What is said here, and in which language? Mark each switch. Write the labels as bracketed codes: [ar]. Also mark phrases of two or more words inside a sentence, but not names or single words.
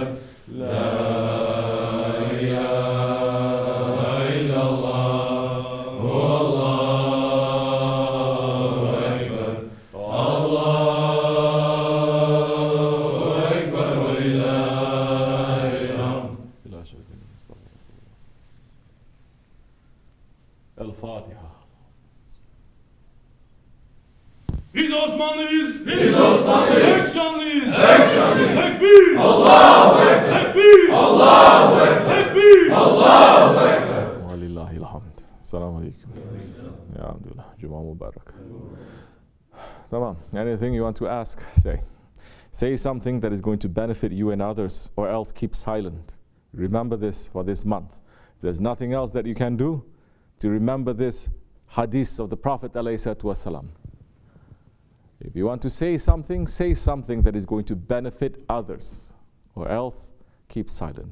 [ar] لا إله إلا الله والله أكبر. الله أكبر ولله الحمد. الفاتحة. [tr] Biz Osmanlıyız. Biz Osmanlıyız. Tek şanlıyız. Tek şanlıyız. Tekbir. [ar] الله أكبر. [tr] Tekbir. [ar] الله أكبر. [tr] Tekbir. [ar] الله أكبر. ولله الحمد. سلام عليكم. يا الحمد لله. [tr] Cuma mübarek. Tamam. [en] Anything you want to ask, say. Say something that is going to benefit you and others, or else keep silent. Remember this for this month. There's nothing else that you can do to remember this hadith of the Prophet ﷺ. If you want to say something that is going to benefit others, or else keep silent.